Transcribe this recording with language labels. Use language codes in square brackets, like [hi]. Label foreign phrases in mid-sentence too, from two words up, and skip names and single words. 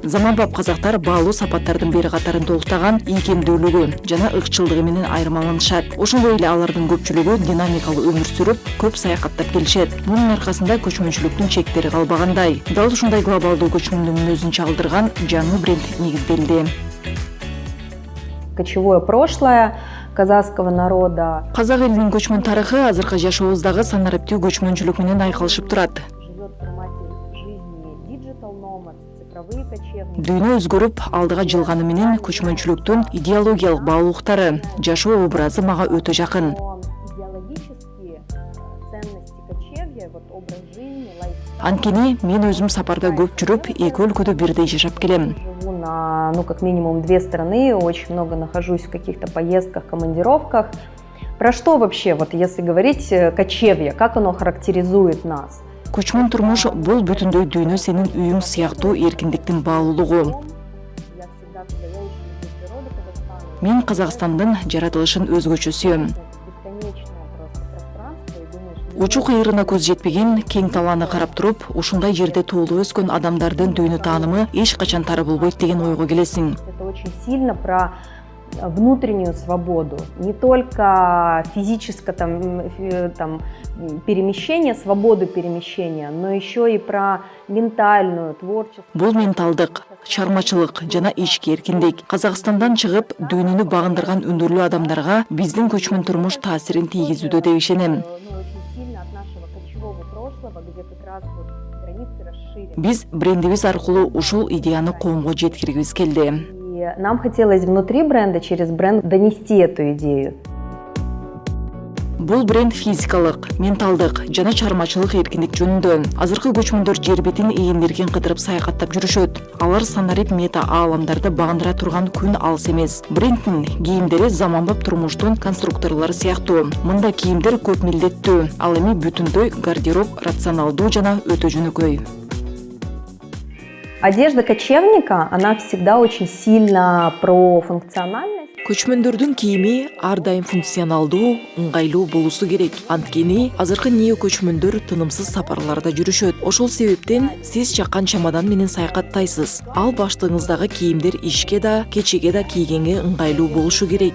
[ky] Заманбап казактар баалуу сапаттардын бери катарын толуктаган ийкемдүүлүгү жана ыкчылдыгы менен айырмаланышат. Ошондой эле алардын көпчүлүгү динамикалуу өмүр сүрүп, көп саякаттап келишет. Мунун аркасында көчмөнчүлүктүн чектери калбагандай. Дал ушундай глобалдуу көчмөндүн мүнөзүн чагылдырган жаңы бренд негизделди. [ru] Кочевое прошлое казахского народа. [ky] Казак элинин көчмөн тарыхы азыркы жашообуздагы санариптүү көчмөнчүлүк менен айкалышып турат. Дүйнө өзгөрүп, алдыга жылганы менен көчмөнчүлүктүн идеологиялык баалуулуктары, жашоо образы мага өтө жакын. Анткени мен өзүм сапарда көп жүрүп, эки өлкөдө бирдей жашап келем. [ru] Живу на, как минимум 2 страны, очень много нахожусь в каких-то поездках, командировках. Про что вообще, если говорить кочевье, как оно характеризует нас? [ky] Көчмөн турмуш бул бүтүндөй дүйнө сенин үйүң сыяктуу эркиндиктин баалуулугу. Мен Казакстандын жаратылышын өзгөчө сүйөм. Учу кыйырына көз жетпеген, кең талааны карап туруп, ушундай жерде туулуп өскөн адамдардын дүйнө таанымы эч качан тары болбойт деген ойго келесиң. [ru] Это очень сильно про внутреннюю свободу, не только физическое перемещение, свободу перемещения, но еще и про ментальную, творческую. [ky] Бул менталдык, чармачылык жана ички эркиндик. Казакстандан чыгып, дүйнөнү багындырган үндүрлүү адамдарга биздин көчмөн турмуш таасирин тийгизүүдө деп ишенем. Биз брендибиз аркылуу ушул идеяны коомго жеткиргибиз келди. [ru] Нам хотелось внутри бренда, через бренд донести эту идею. [ky] Бул бренд физикалык, менталдык жана чармачылык эркиндик жөнүндө. Азыркы көчмөндөр жер бетин ийгендерген кыдырып саякаттап жүрүшөт. Алар санарип мета ааламдарды багындыра турган күн алыс эмес. Брендтин кийимдери заманбап турмуштун конструкторлору сыяктуу. Мында кийимдер көп милдеттүү, ал эми бүтүндөй гардероб рационалдуу жана өтө жөнөкөй. [ru] Одежда кочевника, она всегда очень сильно про функциональность. [ky] Көчмөндөрдүн кийими ар дайым функционалдуу, ыңгайлуу болуусу керек. Анткени азыркы нео көчмөндөр тынымсыз сапарларда жүрүшөт. Ошол себептен сиз чаккан чамадан менен саякаттайсыз. Ал баштыгыңыздағы кийимдер ишке да, кечеге да кийгенге ыңгайлуу болушу керек.